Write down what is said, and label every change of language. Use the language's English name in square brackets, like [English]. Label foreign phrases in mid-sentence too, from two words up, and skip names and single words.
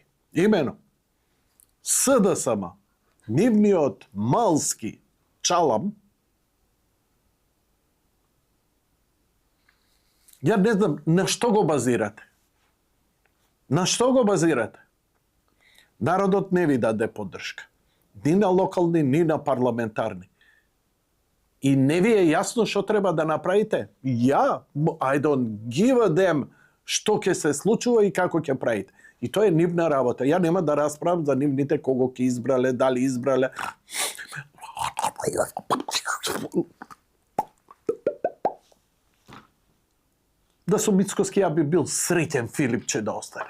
[Macedonian] Имено, СДСМ, нивниот малски чалам, ја не знам на што го базирате. На што го базирате? Народот не ви даде поддршка. Ни на локални, ни на парламентарни. И не ви е јасно што треба да направите? [English] I don't give a damn [Macedonian] што ќе се случува и како ќе правите. И тоа е нивна работа. Ја нема да расправам за нивните кого ќе избрале, дали избрале. Да сум Мицкоски, ја би бил среќен Филипче да остане.